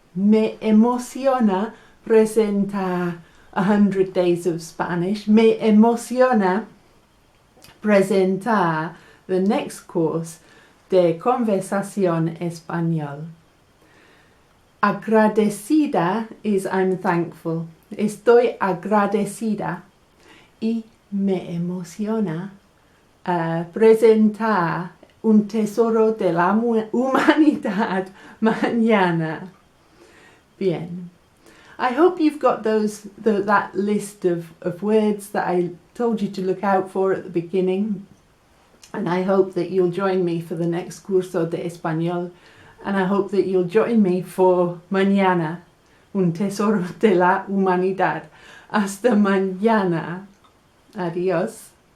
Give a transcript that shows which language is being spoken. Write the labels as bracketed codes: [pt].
[es] Me emociona presentar 100 Days of Spanish. Me emociona presentar [en] the next course [es] de conversación español. [en] Agradecida is I'm thankful. [es] Estoy agradecida y me emociona presentar un tesoro de la humanidad mañana. Bien. [en] I hope you've got that list of words that I told you to look out for at the beginning. And I hope that you'll join me for the next [es] curso de español. [en] And I hope that you'll join me for [es] mañana, un tesoro de la humanidad. Hasta mañana. Adiós.